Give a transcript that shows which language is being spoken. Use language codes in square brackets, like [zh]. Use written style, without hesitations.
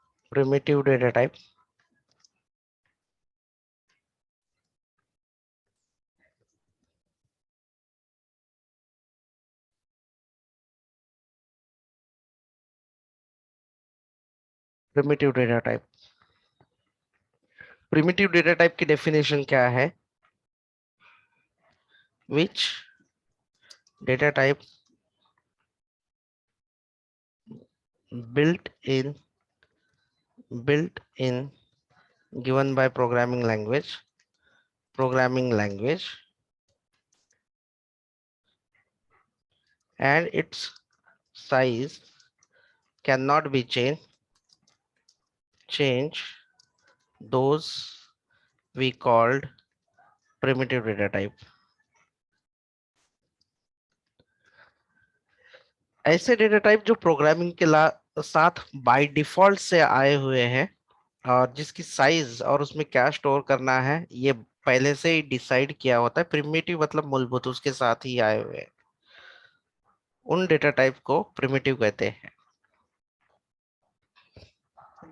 [hi] Primitive data type, primitive data type. Primitive data type की definition क्या है? [en] Which data type built in built in given by programming language and its size cannot be change those we called primitive data type। [hi] ऐसे data type जो programming के साथ by default से आए हुए हैं और जिसकी साइज और उसमें क्या स्टोर करना है ये पहले से ही डिसाइड किया होता है। प्रिमिटिव मतलब मूलभूत उसके साथ ही आए हुए हैं, उन डेटा टाइप को प्रिमिटिव कहते हैं।